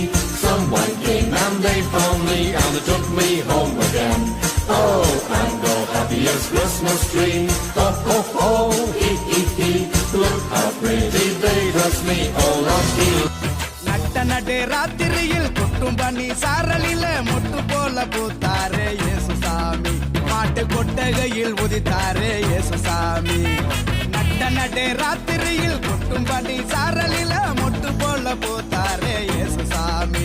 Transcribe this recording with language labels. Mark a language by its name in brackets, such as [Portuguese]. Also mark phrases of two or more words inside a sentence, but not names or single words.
[English] Someone came and they found me and they took me home again. Oh, I'm the happiest Christmas tree, ho ho ho, hee hee hee. Look how pretty they dress me all up here. [Tamil] நட்ட நடு ராத்திரியில் கொட்டும் பனி சாரலில முட்டு போல பூத்தாரே இயேசுசாமி. மாட்டு கொட்டகையில் உதித்தாரே இயேசுசாமி. நட்ட நடு ராத்திரியில் கொட்டும் பனி சாரலில முட்டு போல பூத்தாரே இயேசுசாமி.